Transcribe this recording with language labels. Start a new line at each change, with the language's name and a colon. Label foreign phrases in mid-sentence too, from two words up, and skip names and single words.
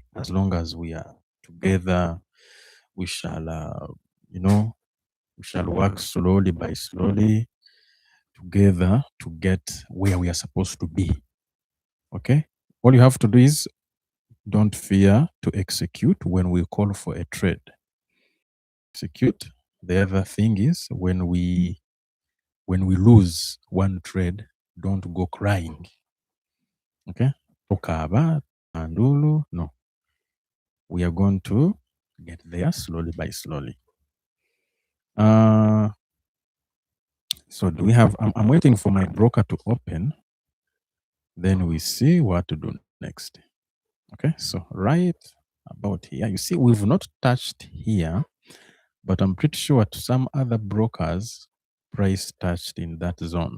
English: As long as we are together, we shall, we shall work slowly by slowly together to get where we are supposed to be. Okay? All you have to do is don't fear to execute when we call for a trade. Execute. The other thing is when we lose one trade, don't go crying. Okay? Okaba, Andulu, no. We are going to get there slowly by slowly. So do we have, I'm waiting for my broker to open. Then we see what to do next. Okay, so right about here, you see we've not touched here, but I'm pretty sure to some other brokers, price touched in that zone.